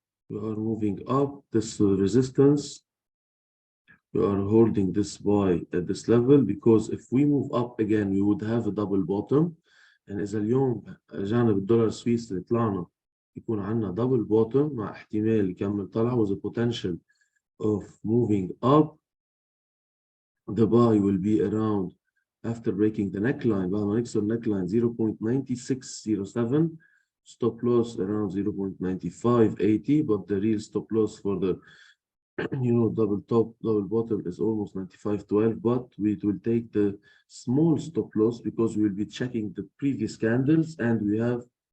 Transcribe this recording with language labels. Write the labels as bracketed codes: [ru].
[en] We are moving up this resistance. We are holding this buy at this level, because if we move up again, we would have a double bottom. [ar] يعني إذا اليوم رجعنا بالدولار السويسري طلعنا يكون عندنا double bottom مع احتمال يكمل طلع, [en] with a potential of moving up. The buy will be around after breaking the neckline. [ar] بعد ما نكسر neckline 0.9607. [en] Stop loss around 0.9580, but the real stop loss for the double top, double bottom is almost 95.12, but we will take the small stop loss because we will be checking the previous candles, and we have